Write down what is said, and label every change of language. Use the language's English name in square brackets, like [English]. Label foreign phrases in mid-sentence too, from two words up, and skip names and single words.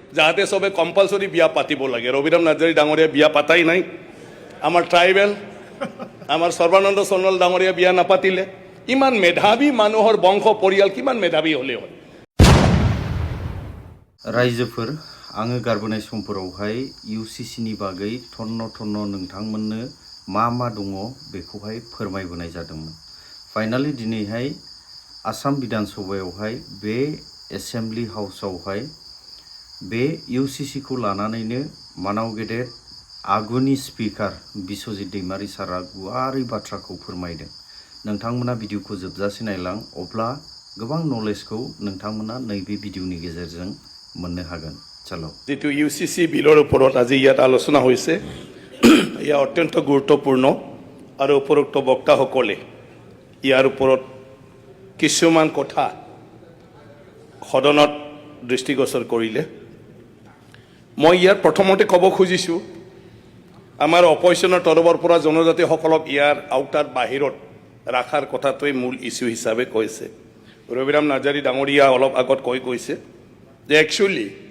[Assamese] যাতে সবে কম্পালসরি বিয়া পাতিব লাগে ৰবিৰাম নাৰ্জাৰী ডাঙৰীয়া বিয়া পাতাই নাই আমাৰ ট্ৰাইবেল আমাৰ সৰ্বানন্দ সোণোৱাল ডাঙৰীয়া বিয়া নাপাতিলে ইমান মেধাৱী মানুহৰ বংশ পৰিয়াল কিমান মেধাৱী হলে হয় [Bodo] रायजोफोर आङो गारबोनाय समफोरावहाय इउसिसिनि बागै थन्न नोंथांमोननो मा दङ बेखौहाय फोरमायबोनाय जादोंमोन फाइनाली दिनैहाय आसाम विधान सभायावहाय बे एसेम्बलि हाउसआवहाय बे इउसिसिखौ लानानैनो मानाव गेदेर आगुनि स्पिकार बिश्वजित दैमारी सारा गुवारै बाथ्राखौ फोरमायदों नोंथांमोना भिडिअखौ जोबजासे नायलां अब्ला गोबां नलेजखौ नोंथांमोना नैबे भिडिअनि गेजेरजों मोननो हागोन चलो [Assamese] जेतु इउसिसि बिলৰ ওপৰত আজি ইয়াত আলোচনা হৈছে ইয়া অত্যন্ত গুৰুত্বপূৰ্ণ আৰু উপৰোক্ত বক্তাসকলে ইয়াৰ ওপৰত কিছুমান কথা সদনত দৃষ্টিগোচৰ কৰিলে মই ইয়াত প্ৰথমতে ক'ব খুজিছো আমাৰ অপজিশ্যনৰ তৰফৰ পৰা জনজাতিসকলক ইয়াৰ আউটাৰ বাহিৰত ৰাখাৰ কথাটোৱে মূল ইস্যু হিচাপে কৈছে ৰবিৰাম নাৰ্জাৰী ডাঙৰীয়া অলপ আগত কৈছে যে একচুৱেলি